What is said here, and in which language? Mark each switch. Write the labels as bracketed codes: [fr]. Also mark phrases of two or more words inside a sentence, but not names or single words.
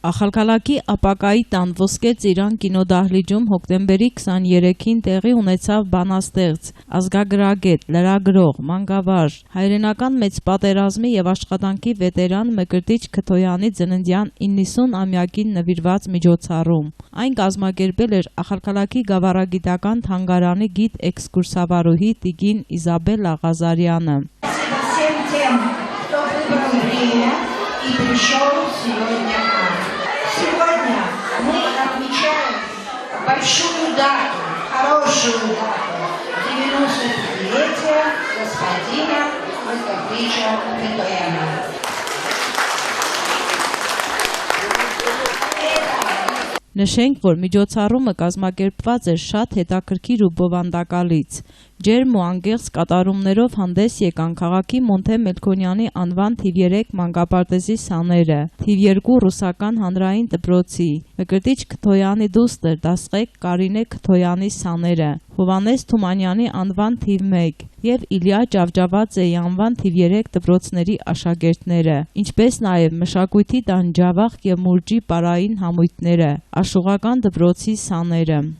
[hy] Ախալքալակի ապակայի տան Ոսկե ծիրան կինոդահլիճում հոկտեմբերի 23-ին տեղի ունեցավ բանաստեղծ, ազգագրագետ, լրագրող, մանկավար, հայրենական մեծ պատերազմի եւ աշխատանքի վետերան Մկրտիչ Քթոյանի ծննդյան 90-ամյակին նվիրված միջոցառում։ Այն կազմակերպել էր Ախալքալակի գավառագիտական թանգարանի գիտ էքսկուրսավարուհի տիկին Իզաբելլա Ղազարյանը։ [ru] Сегодня мы отмечаем большую дату, хорошую дату, 95-летия господина Мկրտիչа Քթոյана. [hy] Նշենք, որ միջոցառումը կազմակերպված էր շատ հետաքրքիր ու բովանդակալից։ Ջերմ ու անկեղծ կատարումներով հանդես եկան քաղաքի Մոնթե Մելքոնյանի անվան թիվ 3 մանկապարտեզի սաները, թիվ 2 ռուսական հանրային դպրոցի, Մկրտիչ Քթոյանի դուստր դասղեկ Կարինե Քթոյանի սաները, Հովհաննես Թումանյանի անվան թիվ 1 և Իլյա Ջավջավաձեի անվան թիվ 3 դպրոցների աշակերտները, ինչպես նաև Մշակույթի տան Ջավախ և Մուրջի պարային համույթները, Աշուղական դպրոցի սաները։